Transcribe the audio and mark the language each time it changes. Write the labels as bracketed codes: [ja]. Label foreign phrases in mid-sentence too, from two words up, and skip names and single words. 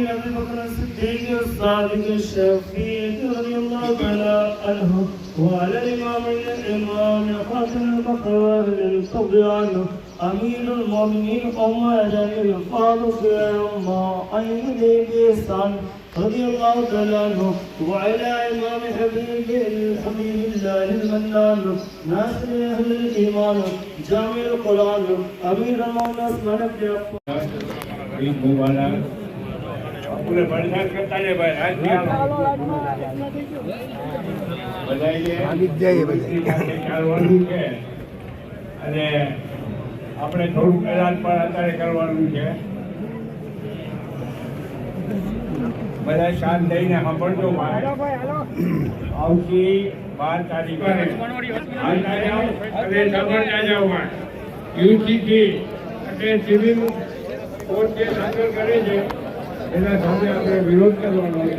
[ar] أبي بكر الصديق الصادق الشفيع رضي الله تعالى عنه وعلى الإمام خاتم البقاء الطبيان أمير المؤمنين أمة الفاروق أمة أيد بإحسان رضي الله تعالى عنه وعلى إمام حبيب الله المنان ناصر أهل الإيمان جامع القرآن أمير المؤمنين عثمان بن عفان. [gu] પૂરે વરસાદ કરતા ને ભાઈ આજ ચાલવાનું છે અને આપણે થોડુંક એલાન પણ અત્યારે કરવાનું છે. બધા શાંત થઈને સાંભળજો આવતી 12 તારીખે યુસીથી એટલે સિવિલ કોર્ટ જે દાખલ કરે છે એના સામે આપણે વિરોધ કરવાનો છે.